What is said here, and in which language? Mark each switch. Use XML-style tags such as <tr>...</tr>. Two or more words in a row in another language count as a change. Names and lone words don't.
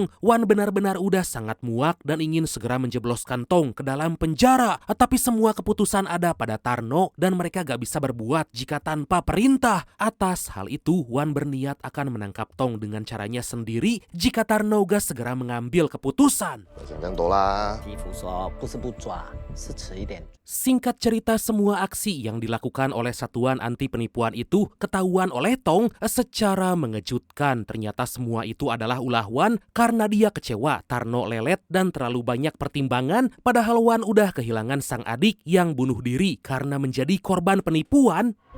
<id>Wan benar-benar udah sangat muak dan ingin segera menjebloskan Tong ke dalam penjara. Tapi semua keputusan ada pada Tarno dan mereka gak bisa berbuat jika tanpa perintah. Atas hal itu, Wan berniat akan menangkap Tong dengan caranya sendiri jika Tarno gak segera mengambil keputusan.</id> <zh>想更多啦。师傅说不是不抓，是迟一点。</zh> <id>Singkat cerita, semua aksi yang dilakukan oleh Satuan Anti Penipuan itu ketahuan oleh Tong secara mengejutkan. Ternyata semua itu adalah ulah Wan karena dia kecewa Tarno lelet dan terlalu banyak pertimbangan, padahal Wan udah kehilangan sang adik yang bunuh diri karena menjadi korban penipuan.</id>